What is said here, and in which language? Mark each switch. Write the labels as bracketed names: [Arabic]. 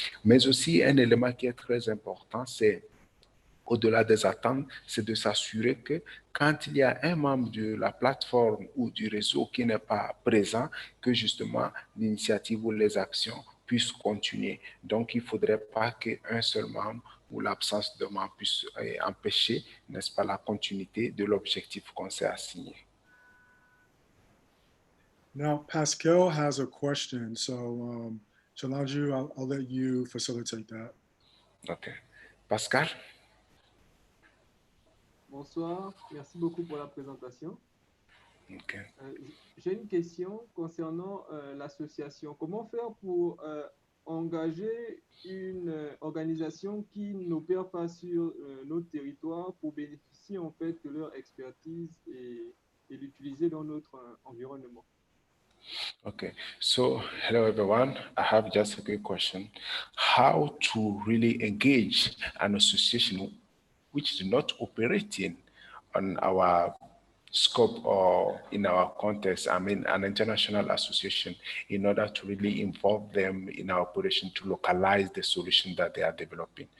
[French] Mais aussi, un élément qui est très important, c'est au-delà des attentes, c'est de s'assurer que quand il y a un membre de la plateforme ou du réseau qui n'est pas présent, que justement l'initiative ou les actions puissent continuer. Donc, il ne faudrait pas qu'un seul membre ou l'absence de membre puisse empêcher, n'est-ce pas, la continuité de l'objectif qu'on s'est assigné. [English] Now, Pascal has a question. So, Chalanju, I'll let you facilitate that. OK. Pascal? [French] Bonsoir, merci beaucoup pour la présentation. [English] Okay. [French] J'ai une question concernant l'association. Comment faire pour engager une organisation qui n'opère pas sur notre territoire pour bénéficier en fait de leur expertise et l'utiliser dans notre environnement? [English] Okay, so hello everyone. I have just a quick question. How to really engage an association which is not operating on our scope or in our context, I mean an international association, in order to really involve them in our operation to localize the solution that they are developing.